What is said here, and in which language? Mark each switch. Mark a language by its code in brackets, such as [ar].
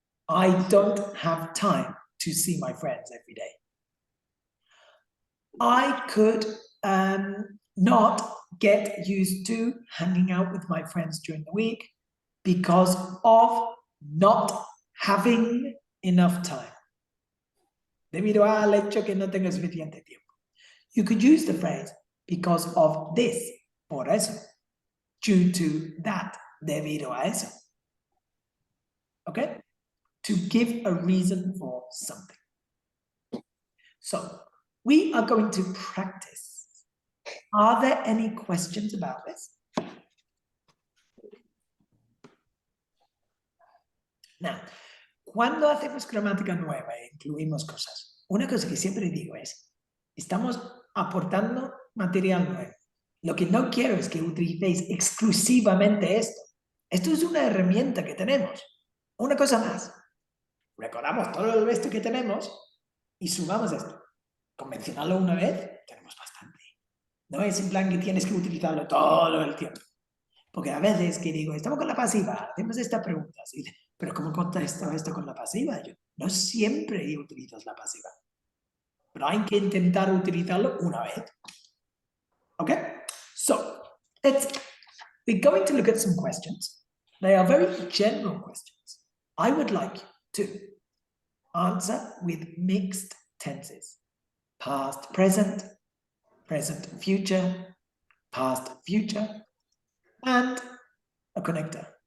[en] I don't have time to see my friends every day. I could not get used to hanging out with my friends during the week because of not having enough time. [es] Debido al hecho que no tengo suficiente tiempo. [en] You could use the phrase because of this, [es] por eso, [en] due to that, [es] debido a eso. [en] Okay? To give a reason for something. So, we are going to practice. Are there any questions about this? [es] Now, cuando hacemos gramática nueva e incluimos cosas, una cosa que siempre digo es, estamos aportando material nuevo. Lo que no quiero es que utilicéis exclusivamente esto. Esto es una herramienta que tenemos. Una cosa más. Recordamos todo el resto que tenemos y sumamos esto. Convencionarlo una vez, tenemos bastante. No es en plan que tienes que utilizarlo todo el tiempo. Porque a veces que digo, estamos con la pasiva, hacemos esta pregunta, ¿sí? Pero ¿cómo contesto esto con la pasiva? Yo no siempre utilizas la pasiva. Pero hay que intentar utilizarlo una vez. [en] Okay? So, we're going to look at some questions. They are very general questions. I would like you to answer with mixed tenses. Past, present, present, future, past, future, and a connector.